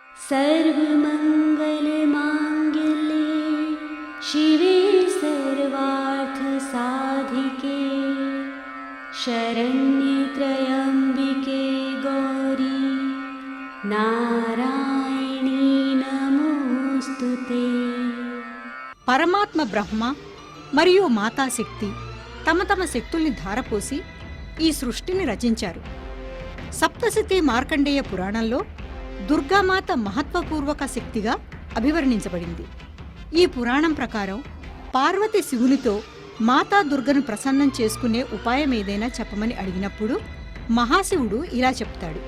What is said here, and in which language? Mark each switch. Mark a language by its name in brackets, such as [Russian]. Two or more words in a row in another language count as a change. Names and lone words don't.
[Sanskrit] सर्वमङ्गलमाङ्गल्ये शिवे सर्वार्थसाधिके शरण्ये त्र्यम्बिके गौरी नारायणी नमोस्तुते। [Telugu] పరమాత్మ బ్రహ్మ మరియు మాతాశక్తి తమ తమ శక్తుల్ని ధారపోసి ఈ సృష్టిని రచించారు. సప్తశతి మార్కండేయ పురాణంలో దుర్గామాత మహత్వపూర్వక శక్తిగా అభివర్ణించబడింది. ఈ పురాణం ప్రకారం పార్వతి శివునితో మాతా దుర్గను ప్రసన్నం చేసుకునే ఉపాయం ఏదైనా చెప్పమని అడిగినప్పుడు మహాశివుడు ఇలా చెప్తాడు.